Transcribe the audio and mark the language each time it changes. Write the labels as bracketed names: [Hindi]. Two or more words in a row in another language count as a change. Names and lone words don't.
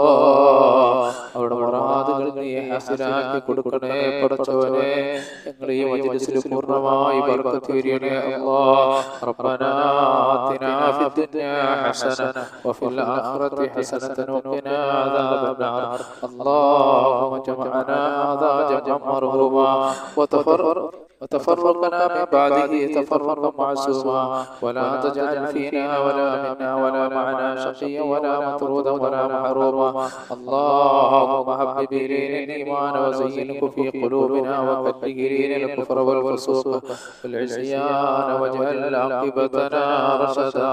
[Malayalam] അവരുടെ മുറാദുകൾ നീ ഹാസിലാക്കി കൊടുക്കണേ പടച്ചവനെ. ഞങ്ങൾ ഈ മജ്‌ലിസിൽ പൂർണ്ണമായി ബർക്കത്ത് ചൊരിയണേ അല്ലാ. [Arabic] ربنا آتنا في الدنيا حسنة وفي الآخرة حسنة وقنا عذاب النار. اللهم اجعلنا هذا جمعا مرحوما وتفرقنا من بعده تفرقا معصوما ولا تجعل فينا ولا منا ولا معنا شقيا ولا مطرودا ولا محروما. اللهم حبب إلينا الإيمان وزينه في قلوبنا وكره إلينا الكفر والفسوق والعصيان واجعل عاقبتنا رشدا.